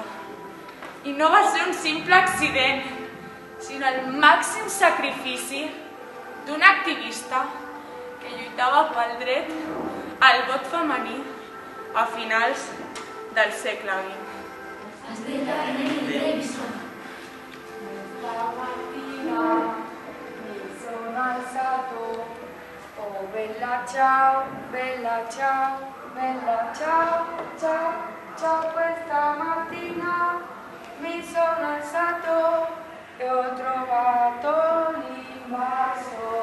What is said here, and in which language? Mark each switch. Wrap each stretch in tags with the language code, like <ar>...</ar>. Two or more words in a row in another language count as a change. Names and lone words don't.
<ca>I no va ser un simple accident, sinó el màxim sacrifici d'un activista que lluitava pel dret al vot femení a finals del segle XX. Es deia Emily Davison.</ca> <it>Stamattina mi sono alzato, oh bella ciao, ciao, ciao, ciao, questa mattina mi sono alzato e ho trovato l'invasione.</it>